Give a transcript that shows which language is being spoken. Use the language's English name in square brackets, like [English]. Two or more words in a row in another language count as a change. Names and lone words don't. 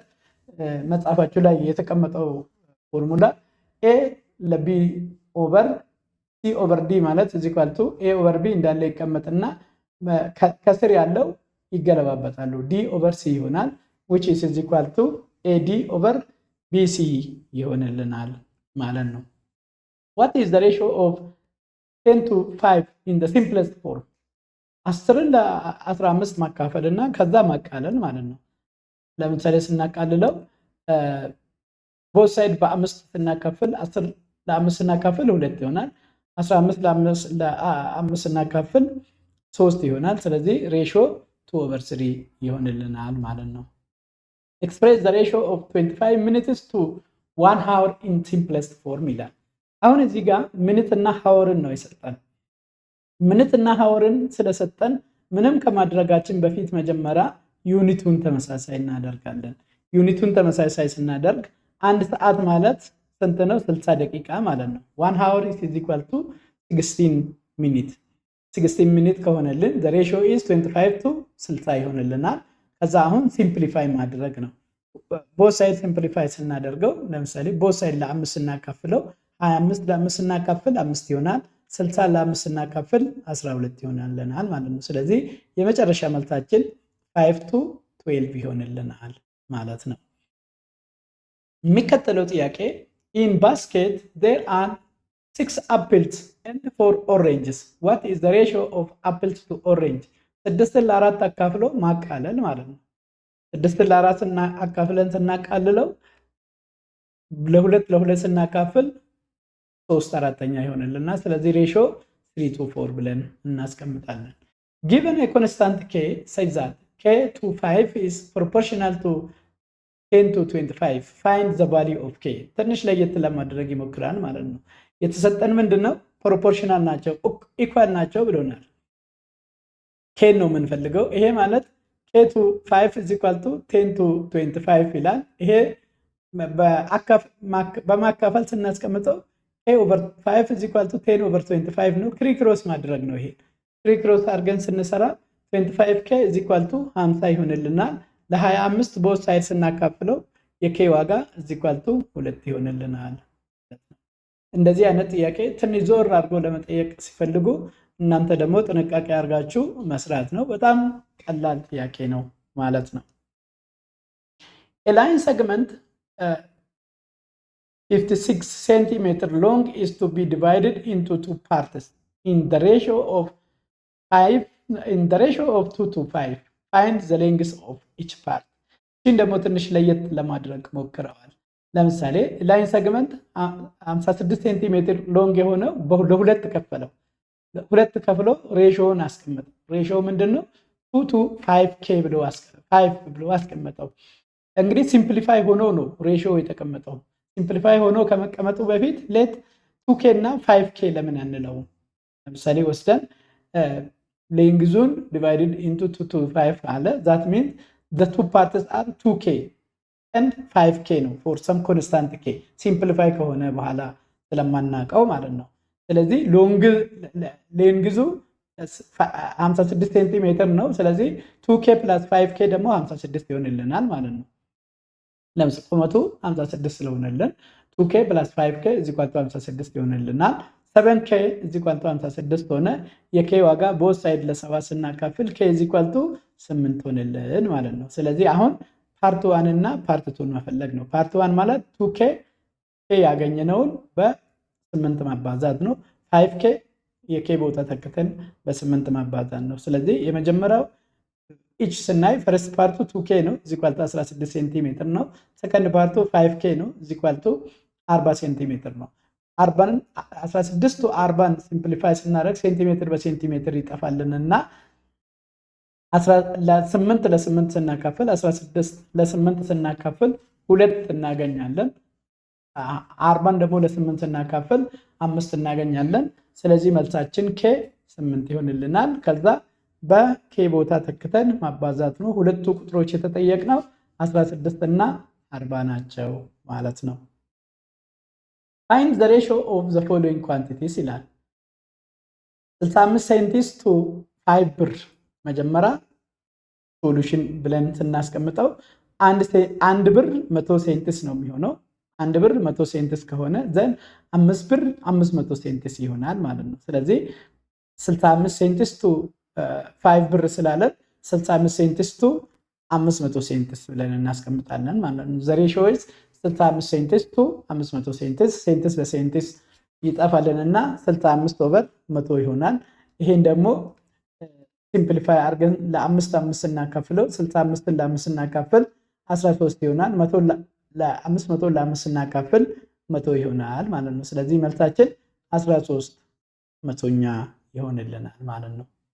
[Amharic] መጽሐፋችሁ ላይ የተቀመጠው ፎርሙላ a ለb ኦቨር c ኦቨር d ማለት [English] is equal to a over b [Amharic] እንዳለ ይቀመጥና ከስር ያለው ይገለባበጣሉ [English] d over c [Amharic] ይሆናል [English] which is equal to ad over bc [Amharic] ይሆንልናል ማለት ነው። [English] what is the ratio of 10 to 5 in the simplest form? [Amharic] 10ን ለ15 ማካፈልና ከዛ ማቃለል ማለት ነው። ለምሳሌ ስናቃልለው [English] both side [Amharic] በ5 ስናካፍል 10 ለ5 ስናካፍል 2 ይሆናል። 15 ለ5 ስናካፍል 3 ይሆናል። ስለዚህ ሬሽዮ 2/3 ይሆንልናል ማለት ነው። [English] express the ratio of 25 minutes to 1 hour in simplest form [Amharic] ይላል። አሁን እዚህ ጋር ሚኒት እና ሃወርን ነው የሰጠን። ሚኒት እና ሃወርን ስለሰጠን ምንም ከማድረጋችን በፊት መጀመሪያ ዩኒቱን ተመሳሳይ እናደርጋለን። ዩኒቱን ተመሳሳይ ስናደርግ አንድ ሰዓት ማለት ስንት ነው? 60 ደቂቃ ማለት ነው። [English] 1 hour is equal to 16 minutes [Amharic] 16 minutes ከሆነልን [English] the ratio is 25 to 60 [Amharic] ይሆንልናል። ከዛ አሁን ሲምፕሊፋይ ማድረግ ነው። [English] both side [Amharic] ሲምፕሊፋይ ስናደርገው ለምሳሌ [English] both side [Amharic] ለ5 ስናካፍለው 25 ለ5 ስናካፍል 5 ይሆናል። 60 ለ5 ስናካፍል 12 ይሆናልናል ማለት ነው። ስለዚህ የመጨረሻ መልሳችን 5 to 12 ይሆንልናል ማለት ነው። የሚከተለው ጥያቄ [English] in basket there are 6 apples and 4 oranges what is the ratio of apples to orange? [Amharic] 6 ለ4 አካፍሎ ማቃለል ማለት ነው። 6 ለ4 አካፍለን ስናቃልለው ለ2 ስናካፍል 3/4 ይሆንልናል። ስለዚህ ሬሽዮ 3 to 4 ብለን እናስቀምጣለን። [English] given a constant k such that k to 5 is proportional to 10 to 25 find the value of k [Amharic] ትንሽ ለየት ለማድረግ ይሞክራል ማለት ነው። የተሰጠን ምንድነው? ፕሮፖርሽናል ናቸው ኢኳል ናቸው ብሎናል። k ነው የምንፈልገው። ይሄ ማለት k [English] k to 5 is equal to 10 to 25 [Amharic] ይላል። ይሄ በማካፈል ስናስቀምጠው [English] k over 5 is equal to 10 over 25 [Amharic] ነው። ክሪክሮስ ማድረግ ነው። ይሄ ክሪክሮስ አድርገን ስንሰራ 25k [English] is equal to 50 [Amharic] ይሆንልናል። ለ25 [English] both side [Amharic] ስናካፍለው የk ዋጋ [English] is equal to 2 [Amharic] ይሆንልናል። እንደዚህ አይነት ጥያቄ ትንሽ ዞር አድርጎ ለመጠየቅ ሲፈልጉ እናንተ ደግሞ ጥንቃቄ አድርጋችሁ መስራት ነው። በጣም ቀላል ጥያቄ ነው ማለት ነው። [English] A line segment 56 cm long is to be divided into two parts in the ratio of 2 to 5. Find the length of each part. [Amharic] ይህን ደግሞ ትንሽ ለየት ለማድረግ ሞክረዋል። ለምሳሌ [English] line segment [Amharic] 56 ሴንቲሜትር ሎንግ የሆነው ለሁለት ከፈለው። ሁለት ከፍሎ ሬሾውን አስቀመጠ። ሬሾው ምንድነው? 2 to 5k ብሎ አስቀመጠው። እንግዲህ ሲምፕሊፋይ ሆኖ ነው ሬሾው የተቀመጠው። ሲምፕሊፋይ ሆኖ ከመቀመጡ በፊት ሌት 2k እና 5k ለምን አንለው? ለምሳሌ ወስደን ሌንግዙን [English] divided into 2 to 5 [Amharic] አለ። [English] that means the two parts are 2k and 5k [Amharic] ነው [English] for some constant k [Amharic] ሲምፕሊፋይ ከሆነ በኋላ ስለማናቀው ማለት ነው። ስለዚህ ሌንግዙ 56 ሴንቲሜትር ነው። ስለዚህ [English] 2k plus 5k [Amharic] ደግሞ 56 ይሆንልናል ማለት ነው። ለምሳሌ ቁመቱ 56 ስለሆነልን [English] 2k plus 5k is equal to 56 [Amharic] ይሆንልናል። 7k [English] is equal to 56 [Amharic] ሆነ። የk ዋጋ [English] both side [Amharic] ለ7 ስናካፍል [English] k is equal to 8 [Amharic] ሆነልን ማለት ነው። ስለዚህ አሁን ፓርት 1 እና ፓርት 2 መፈለግ ነው። ፓርት 1 ማለት 2k ያገኘነውን በ8 ማባዛት ነው። 5k የk ቦታ ተከተን በ8 ማባዛት ነው። ስለዚህ የመጀመሪያው each ስናይ [English] first part [Amharic] 2k ነው [English] is equal to 16 [Amharic] ሴንቲሜትር ነው። [English] second part [Amharic] 5k ነው [English] is equal to 40 [Amharic] ሴንቲሜትር ነው። 16 to 40 ሲምፕሊፋይ ስናደርግ ሴንቲሜትር በሴንቲሜትር ይጠፋልንና 8 ለ8 ስናካፍል 16 ለ8 ስናካፍል 2 እናገኛለን። 40 ደግሞ ለ8 ስናካፍል 5 እናገኛለን። ስለዚህ መልሳችን k 8 ይሆንልናል። ከዛ በk ቦታ ተክተን ማባዛት ነው። ሁለቱ ቁጥሮች የተጠየቅነው 16 እና 40 ናቸው ማለት ነው። [English] Find the ratio of the following quantities [Amharic] ይላል። 65 ሴንቲስ to 5 ብር መጀመሪያ ሶሉሽን ብለን ስናስቀምጠው አንድ ብር 100 ሴንቲስ ነው የሚሆነው። አንድ ብር 100 ሴንቲስ ከሆነ ዘን 5 ብር 500 ሴንቲስ ይሆናል ማለት ነው። ስለዚህ 65 ሴንቲስ to 5 ብር ስላለ 65 ሴንቲስ to 500 ሴንቲስ ብለን እናስቀምጣለን ማለት ነው። [English] the ratio is 65 [Amharic] ሴንቲስ to 500 ሴንቲስ። ሴንቲስ በሴንቲስ ይጠፋልንና 65 ኦቨር 100 ይሆናል። ይሄን ደግሞ ሲምፕሊፋይ አድርገን ለ5 ስናካፍለው 65ን ለ5 ስናካፍል 13 ይሆናል። 500 ለ5 ስናካፍል 100 ይሆናል ማለት ነው። ስለዚህ መልሳችን 13 መቶኛ ይሆንልናል ማለት ነው።